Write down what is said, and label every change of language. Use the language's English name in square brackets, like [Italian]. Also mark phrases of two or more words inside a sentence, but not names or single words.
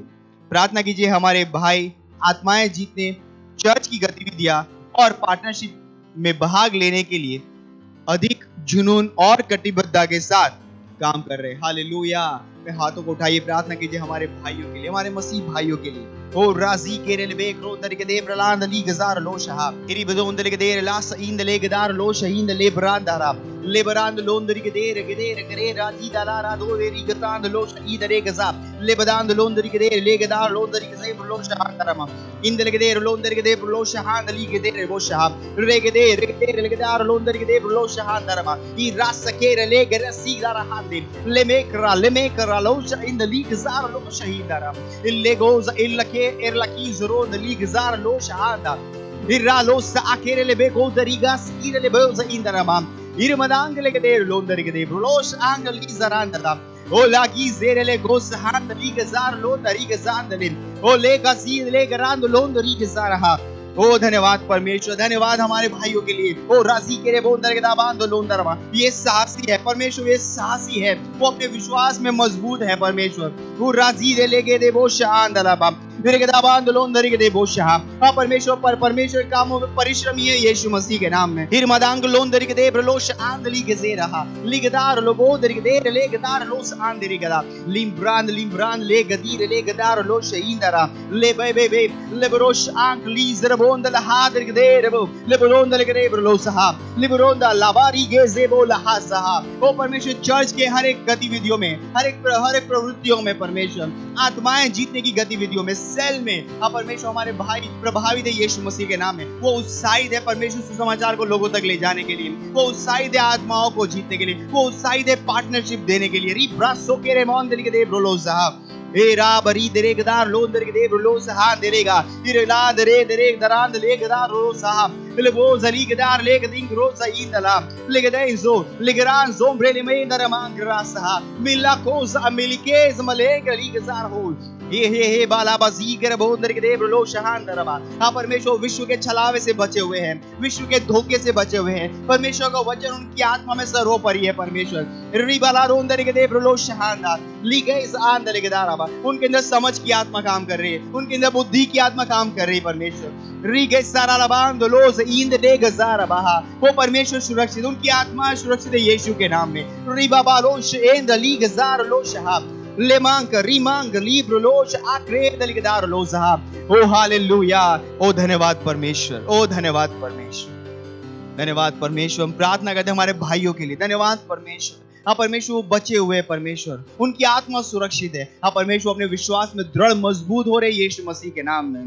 [Hindi] प्रार्थना कीजिए हमारे भाई आत्माएं जीतने, चर्च की गतिविधियां और पार्टनरशिप में भाग लेने के लिए अधिक जुनून और कटिबद्धता के साथ काम कर रहे हैं। हालेलुया। हाथों को उठाइए, प्रार्थना कीजिए हमारे भाइयों के लिए, हमारे मसीह भाइयों के लिए। ओ राजी केरे लेबेक रोदर के देव रलांद ली गजार लो शहा इरी बदोंदर के देर लास इंद ले गदार लो शहींद ले ब्रांदारा ले बरांद लोंदर के देर करे राजी दाला रा दो देरी गतांद लो शहीद रे गजा ले बदांद लोंदर के देर ले गदार लोंदर के देर लो शहांदरमा इंद ले देर लोंदर के देर लो शहांद ली के देर वो शहा रे के देर ले गदार लोंदर के देर लो शहांदरमा ई रास केरे ले गरसी दारा हादे ले मेकरा लो शहीद ली गजार लो शहीदारा ले गोज इल्लके erlaki zoron ligzar lo shahada iralo sa akere le bego darigas ire le boza indarama irmadang le geder londar gede los angel izaranda o lagi zere le gos hand ligzar lo darigzand le o le gazi le garand londar igzaraha। ओ धन्यवाद परमेश्वर, धन्यवाद हमारे भाइयों के लिए। ओ राजी के रे बोंदर के दाबान दो लोंदरमा, ये साहसी है परमेश्वर, ये साहसी है, वो अपने विश्वास में मजबूत है परमेश्वर। वो राजी दे लेगे दे वो शान दलाबा मेरे के दाबान दो लोंदर के दे वो शाह। हाँ परमेश्वर, पर परमेश्वर कामों में परिश्रमी है यीशु मसीह के नाम में। फिर मदांग लोंदर के दे ब्रलोश आंदली के जे रहा लिगदार लोगोदर के दे ले गदार लोस आंदरी गदा लिम्ब्रांद ले गदीर ले गदार लोश इंदरा ले बे बे बे ले ब्रोश आंक लीजर बोंदल हादर के दे रबो ले बोंदल के दे ब्रलोसहा लिब्रोंदा लावारी के जेबो लहासहा। ओ परमेश्वर, चर्च के हर एक गतिविधियों में, हर एक प्रवृत्तियों में परमेश्वर, आत्माएं जीतने की गतिविधियों में, सेल में, हाँ परमेश्वर हमारे भाई प्रभावित है यीशु मसीह के नाम में। वो उत्साहित है परमेश्वर सुसमाचार को लोगों तक ले जाने के लिए, वो उत्साहित है आत्माओं को जीतने के लिए, वो उत्साहित है पार्टनरशिप देने के लिए। Era bari derek dar lon derek de bro saha derega. Irela dere derek daran leg dar ro saha. Lebo zali gedar leg ding ro sa indala. Legedenzo legeran zombre le me daraman grasa. Mila cosa amelikez malega ligazar ho. हे बालाबाजी कर बोंदर के देव लो शहान दरबा। हाँ परमेश्वर विश्व के छलावे से बचे हुए हैं, विश्व के धोखे से बचे हुए हैं। परमेश्वर का वचन उनकी आत्मा में सर्वोपरि है। परमेश्वर रिबाला रोंदर के देव लो शहान दा लीगे इस आंदर के दारबा। उनके अंदर समझ की आत्मा काम कर रही है, उनके अंदर बुद्धि की आत्मा काम कर रही है। परमेश्वर रीगे सारा लबान दो से इंद दे गजार बहा। वो परमेश्वर सुरक्षित, उनकी आत्मा सुरक्षित है यीशु के नाम में। रिबा बालोश एंद ली गजार लो शहाब लेमांक रीमांग लीब्रोलोश आक्रे दलिगदार लो साहब। ओ हालेलुया, ओ धन्यवाद परमेश्वर, ओ धन्यवाद परमेश्वर, धन्यवाद परमेश्वर। हम प्रार्थना करते हैं हमारे भाइयों के लिए। धन्यवाद परमेश्वर। हाँ परमेश्वर वो बचे हुए हैं परमेश्वर, उनकी आत्मा सुरक्षित है। हाँ परमेश्वर अपने विश्वास में दृढ़ मजबूत हो रहे यीशु मसीह के नाम में।